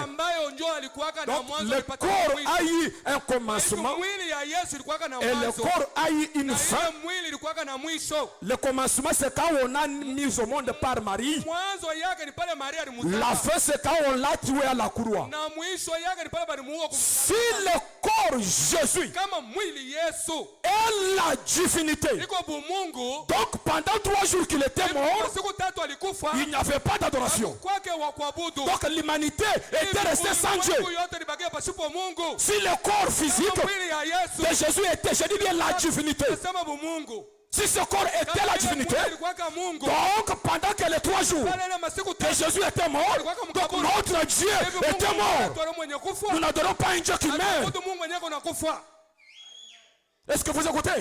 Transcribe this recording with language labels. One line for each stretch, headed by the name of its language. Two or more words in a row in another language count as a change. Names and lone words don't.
French: Donc le corps a eu un commencement et le corps a eu une fin. Le commencement, c'est quand on a mis au monde par Marie. La fin, c'est quand on l'a tué à la croix. Si le corps Jésus
Swahili: kama mwili Yesu
French: est la divinité.
Swahili: iko bumungu,
French: Donc pendant 3 jours qu'il était mort,
Swahili: siku tatu alikufa,
French: il n'y avait pas d'adoration.
Swahili: kwake wa kuabudu.
French: Donc l'humanité était restée sans Dieu.
Swahili: yote libakia pasipo Mungu.
French: Si le corps physique
Swahili: mwili ya Yesu
French: de Jésus était, je dis bien la divinité.
Swahili: nasema bumungu.
French: Si ce corps était la divinité, donc pendant que les 3 jours que Jésus était mort, donc notre Dieu était mort. Nous n'adorons pas un Dieu qui meurt. Est-ce que vous écoutez?